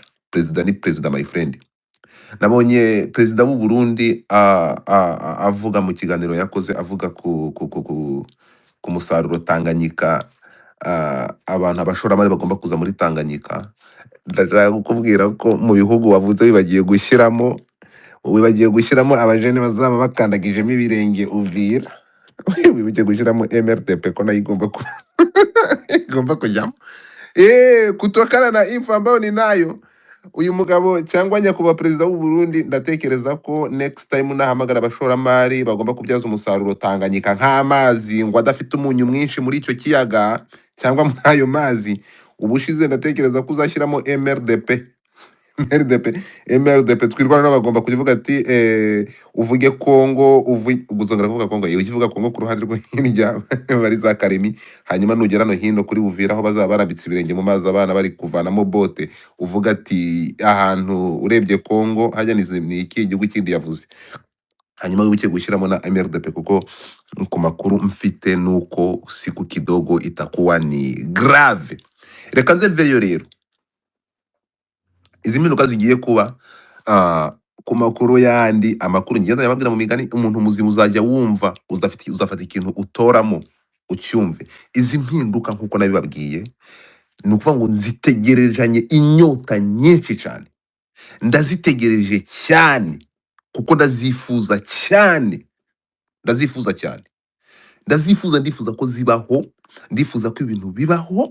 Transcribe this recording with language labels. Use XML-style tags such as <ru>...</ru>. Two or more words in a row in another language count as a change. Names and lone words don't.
<rw>Perezida ni perezida</rw> <en>my friend.</en> <rw>Nabonye perezida w'u Burundi avuga mu kiganiro yakoze avuga ku musaruro Tanganyika, abantu abashoramari bagomba kuza muri Tanganyika. Ndashaka kukubwira ko mu bihugu wavuze wibagiye gushyiramo abajene bazaba bakandagijemo ibirenge Uvira. Wibagiye gushyiramo MRDP ko nayo igomba kujyamo.</rw> <sw>Kutokana na info ambayo ninayo,</sw> <rw>uyu mugabo cyangwa nyakubahwa perezida w'u Burundi ndatekereza ko</rw> <en>next time</en> <rw>nahamagara abashoramari bagomba kubyaza umusaruro Tanganyika nk'amazi ngo adafite umunyu mwinshi muri icyo kiyaga cyangwa muri ayo mazi. Ubushize ndatekereza ko uzashyiramo MRDP. MRDP twirwana nabo bagomba kuvuga ati uvuge Kongo, ubuzongera kuvuga Kongo, yewe ukivuga Kongo ku ruhande rwo hirya bari za Karemi, hanyuma nugera no hino kuri Uvira aho bazaba barambitse ibirenge mu mazi abana bari kuvanamo bote, uvuga ati ahantu urebye Kongo hajya ni iki igihugu kindi yavuze. Hanyuma wibuke gushyiramo na MRDP kuko ku makuru mfite nuko</rw> <sw>siku kidogo itakuwa ni grave.</sw> <rw>Reka nze mveyo rero izi mpinduka zigiye kuba ku makuru yandi, amakuru ngenda yababwira mu migani, umuntu muzima uzajya wumva uzafata ikintu utoramo ucyumve. Izi mpinduka nkuko nabibabwiye ni ukuvuga ngo nzitegerejanye inyota nyinshi cyane, ndazitegereje cyane kuko ndazifuza cyane, ndifuza ko zibaho, ndifuza ko ibintu bibaho.</rw>